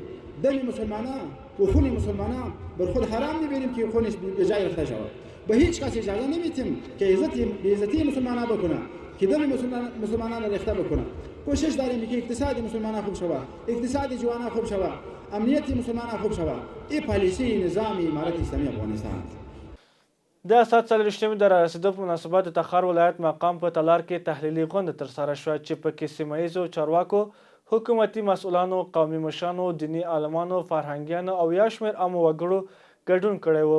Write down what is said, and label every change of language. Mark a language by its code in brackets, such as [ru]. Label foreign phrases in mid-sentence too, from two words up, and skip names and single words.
[fa] دم مسلمانان و خون مسلمانان بر خود حرام میبینیم که خونش به جای رفته شود. به هیچ کس اجازه نمیتیم که عزتی مسلمانان بکنه. که دل مسلمانان را ریخته بکنه. کوشش داریم که اقتصاد مسلمانان خوب شود، اقتصاد جوانان خوب شود، امنیت مسلمانان خوب شود. این پالیسی نظام امارت اسلامی افغانستان. [ps] د 140 د رارسېدو په مناسبت د تخار ولایت مقام په تالار کې تحلیلي غونډه ترسره شوه چې پکې سیمه ییزو چارواکو، حکومتي مسؤلانو، قومي مشرانو، دیني عالمانو، فرهنګیانو او یا شمېر عامو وګړو ګډون کړی و.